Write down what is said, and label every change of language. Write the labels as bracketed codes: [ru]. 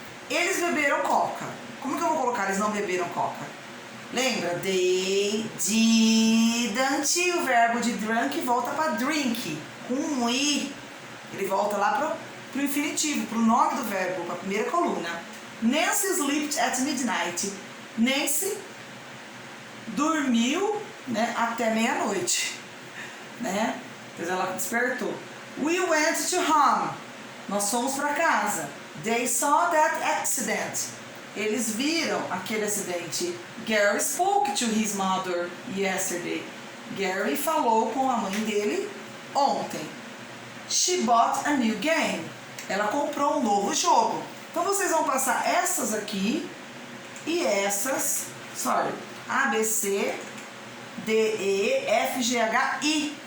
[pt] Eles beberam Coca. Como que eu vou colocar? Eles não beberam Coca. Lembra? [en] They didn't. [pt] O verbo de drunk volta para drink. Com um I. Ele volta lá pro infinitivo, pro nome do verbo, para a primeira coluna. [en] Nancy slept at midnight. [pt] Nancy dormiu, né, até meia-noite, né? Depois ela despertou. [en] We went to home. [pt] Nós fomos para casa. [en] They saw that accident. [pt] Eles viram aquele acidente. [en] Gary spoke to his mother yesterday. [pt] Gary falou com a mãe dele ontem. [en] She bought a new game. [pt] Ela comprou um novo jogo. Então vocês vão passar essas aqui e essas. [en] Sorry. A, B, C, D, E, F, G, H, I.